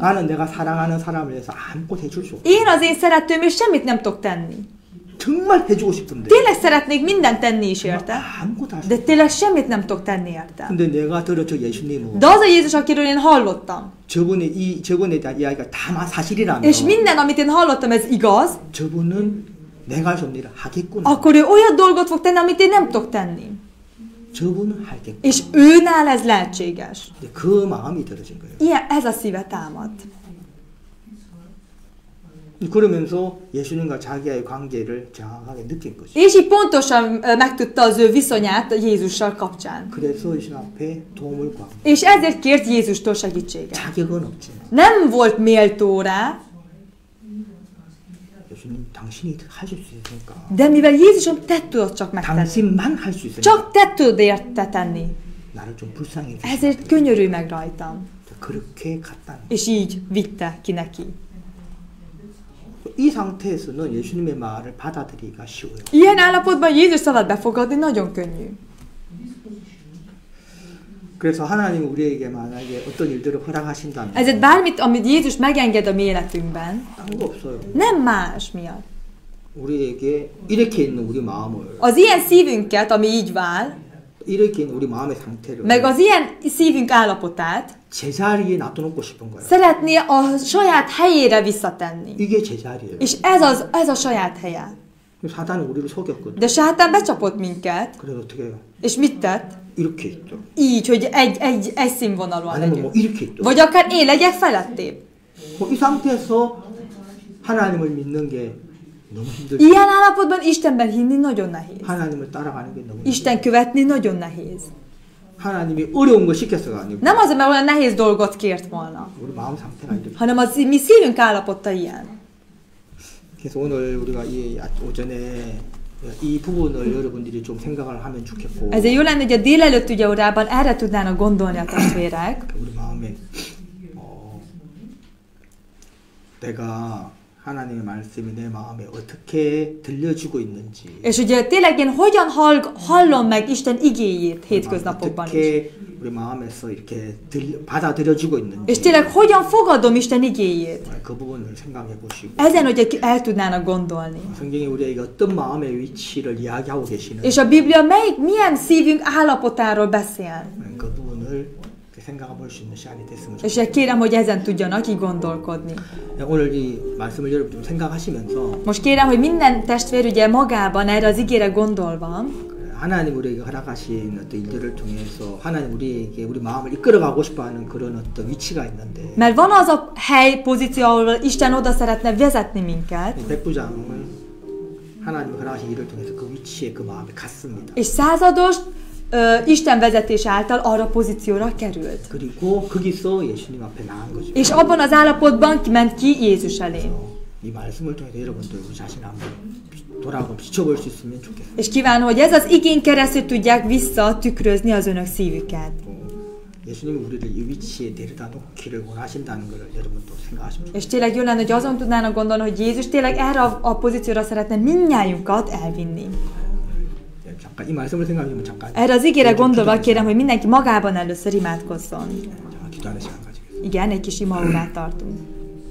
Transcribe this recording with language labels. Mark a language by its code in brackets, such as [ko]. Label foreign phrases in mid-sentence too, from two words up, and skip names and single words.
[ko] 나는 내가 사랑하는 사람을 위해서 아무것도 해줄 수 없어. [hu] Én az én szeretőm, és semmit nem tudok tenni. [ko] 정말 해주고 싶은데 [hu] Tényleg szeretnék mindent tenni is érte, [ko] 아무것도 할 수 [hu] de [ko] 없어. [hu] tényleg semmit nem tudok tenni érte. [ko] 근데 내가 들었죠 예수님은 [hu] De az a Jézus, akiről én hallottam, [ko] 저분에 대한 이야기가 다 사실이라면 [hu] és minden, amit én hallottam, ez igaz, [ko] 저분은 내가 할 수 없는 일을 하겠구나. [hu] akkor ő olyan dolgot fog tenni, amit én nem tudok tenni. [ko] 저분은 하겠구나. [hu] És őnál ez lehetséges. [ko] 그 마음이 들어진 거예요. [hu] Ilyen, ez a szíve támad. [ko] 그러면서 예수님과 자기의 관계를 정확하게 느낀 거죠. [hu] És így pontosan megtudta az ő viszonyát Jézussal kapcsán. [ko] 그래서 예수님 앞에 도움을 구한 거예요. [hu] És ezért kért Jézustól segítséget. [ko] 자격은 없지만 [hu] Nem volt méltó rá, [ko] 예수님 당신이 하실 수 있으니까 [hu] de mivel Jézusom te tudod csak megtenni. [ko] 당신만 할 수 있으니까 [hu] Csak te tudod érte tenni. [ko] 나를 좀 불쌍히 해주시고 [hu] Ezért könyörülj meg rajtam. [ko] 그렇게 갔다는 [hu] És így vitte ki neki. [ko] 이 상태에서는 예수님의 말을 받아들이기가 쉬워요. [hu] Ilyen állapotban Jézus szavát befogadni nagyon könnyű. [ko] 그래서 하나님 우리에게 만약에 어떤 일들을 허락하신다면 [hu] Ezért bármit, amit Jézus megenged a mi életünkben, [ko] 딴 거 없어요. [hu] nem más miatt. [ko] 우리에게 이렇게 있는 우리 마음을 [hu] Az ilyen szívünket, ami így vál, [ko] 이렇게 있는 우리 마음의 상태를 [hu] meg az ilyen szívünk állapotát [ko] 제자리에 놔둬놓고 싶은 거예요. [hu] szeretné a saját helyére visszatenni. [ko] 이게 제자리예요. [hu] És ez a saját helye. [ko] 사단은 우리를 속였거든. [hu] De sátán becsapott minket, [ko] 그래서 어떻게 해요? [hu] és mit tett? [ko] 이렇게 있죠. [hu] Így, hogy egy színvonalon [ko] 아니면 뭐 [hu] legyünk. [ko] 이렇게 있죠. [hu] Vagy akár én legyek felettébb. [ko] 이 상태에서 하나님을 믿는 게 너무 힘들죠. [hu] Ilyen állapotban Istenben hinni nagyon nehéz. [ko] 하나님을 따라가는 게 너무 힘들죠. [hu] Isten követni nagyon nehéz. [ko] 하나님이 어려운 거 시켰어가 아니고 [hu] Nem azért, mert olyan nehéz dolgot kért volna, [ko] 우리 마음 상태가 이렇게. [hu] hanem az mi szívünk állapota ilyen. [ko] 그래서 오늘 우리가 이 오전에 이 부분을 여러분들이 좀 생각을 하면 좋겠고 [hu] Ezért jó lenne, hogy a délelőtt ugye órában erre tudnának gondolni a testvérek, [ko] 우리 마음에 내가 하나님의 말씀이 내 마음에 어떻게 들려주고 있는지 [hu] és ugye tényleg én hogyan hallom meg Isten igéjét hétköznapokban is. [ko] 어떻게 우리 마음에서 이렇게 받아들여주고 있는지 [hu] És tényleg hogyan fogadom Isten igéjét. [ko] 그 부분을 생각해 보시고 [hu] Ezen, hogy el tudnának gondolni. [ko] 성경이 우리에게 어떤 마음의 위치를 이야기하고 계시는 [hu] És a Biblia milyen szívünk állapotáról beszél. [ko] 그 부분을 생각해 볼 수 있는 시간이 됐으면 [hu] És [ko] 좋겠습니다. [hu] kérem, hogy ezen tudjanak így gondolkodni. [ko] 오늘 이 말씀을 여러분 좀 생각하시면서 [hu] Most kérem, hogy minden testvér ugye magában erre az igére gondolva, [ko] 하나님 우리에게 허락하신 어떤 일들을 통해서 하나님 우리에게 우리 마음을 이끌어가고 싶어하는 그런 어떤 위치가 있는데 [hu] mert van az a hely, pozíció, ahol Isten oda szeretne vezetni minket, [ko] 백부장은 하나님 허락하신 일을 통해서 그 위치에 그 마음이 갔습니다. [hu] és százados Isten vezetés által arra a pozícióra került. [ko] 그리고 거기서 예수님 앞에 나간 거죠. [hu] És abban az állapotban ment ki Jézus elé. [ko] 이 말씀을 통해서 여러분들 우리 자신 한번 돌아보고 비춰볼 수 있으면 좋겠어요. [hu] És kívánom, hogy ez az igén keresztül tudják visszatükrözni az önök szívüket. [ko] 예수님이 우리를 이 위치에 내려다 놓기를 원하신다는 걸 여러분도 생각하십시오. [hu] És tényleg jó lenne, hogy azon tudnának gondolni, hogy Jézus tényleg erre a pozícióra szeretne mindnyájunkat elvinni. [ko] 잠깐 이 말씀을 생각하면 잠깐. [hu] Erre az igére gondolva kérem, hogy mindenki magában először imádkozzon. [ko] 기도하는 시간 가지겠습니다. [hu] Igen, egy kis imaórát tartunk.